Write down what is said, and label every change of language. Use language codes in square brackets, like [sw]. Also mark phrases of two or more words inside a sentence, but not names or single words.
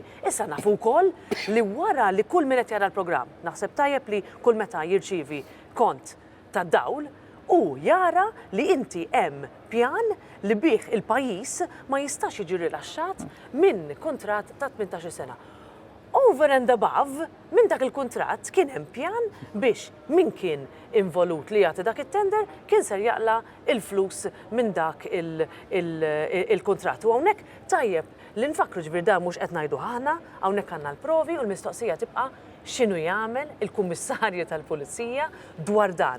[mt] Issa nafu wkoll li wara li kull min qed jara l-programm naħseb tajjeb li kull meta jirċievi kont ta' dawl u jara li inti hemm pjan li bih il-pajjiż ma jistax jiġi rilaxxat minn kuntratt ta' 18 sena. [en] Over and above, [mt] minn dak il-kuntratt kien hemm pjan biex min kien involut li jagħti dak it-tender kien ser jaqla il-flus minn dak il-kuntratt. U hawnhekk tajjeb li nfakru ġifier dan mhux qed ngħidu aħna, hawnhekk għandna l-provi u l-mistoqsija tibqa' x'inhu jagħmel il-kummissarju tal-Pulizija dwar dan.